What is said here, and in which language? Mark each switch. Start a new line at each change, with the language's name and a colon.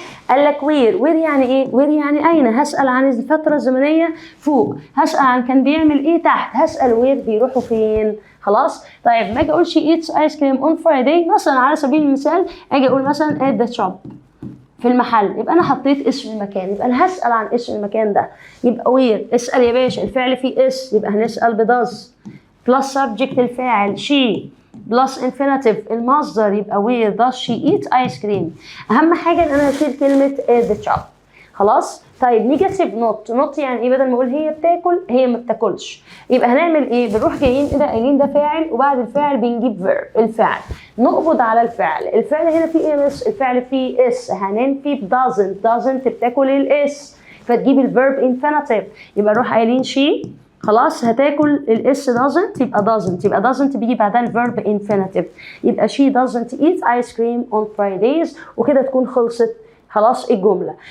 Arabic: قال لك where يعني ايه؟ where يعني أين؟ هسأل عن الفترة الزمنية فوق، هسأل عن كان بيعمل ايه تحت، هسأل where بيروحوا فين. خلاص؟ طيب ما اجي اقول
English: she eats ice cream on Friday
Arabic: مثلا على سبيل المثال، اجي اقول مثلا
English: at the shop
Arabic: في المحل، يبقى انا حطيت اسم المكان، يبقى انا هسأل عن اسم المكان ده. يبقى وير اسأل يا باشا، الفعل فيه اس يبقى هنسأل بداز.
English: plus subject الفاعل she plus infinitive
Arabic: المصدر يبقى
English: where does she eat ice cream.
Arabic: اهم حاجه ان انا اشيل كلمه
English: at the shop.
Arabic: خلاص؟ طيب نيجاتيف نوت يعني ايه؟ بدل ما اقول هي بتاكل هي ما بتاكلش، يبقى هنعمل ايه؟ بنروح جايين كده قايلين ده فاعل وبعد الفاعل بنجيب verb الفعل، نقبض على الفعل. الفعل هنا فيه ايه مس؟ الفعل فيه اس، هننفي doesn't بتاكل الاس فتجيب الفيرب infinitive، يبقى نروح قايلين she خلاص هتاكل الاس doesn't يبقى doesn't بيجي بعدها الفيرب infinitive، يبقى
English: she doesn't eat ice cream on Fridays
Arabic: وكده تكون خلصت خلاص الجمله.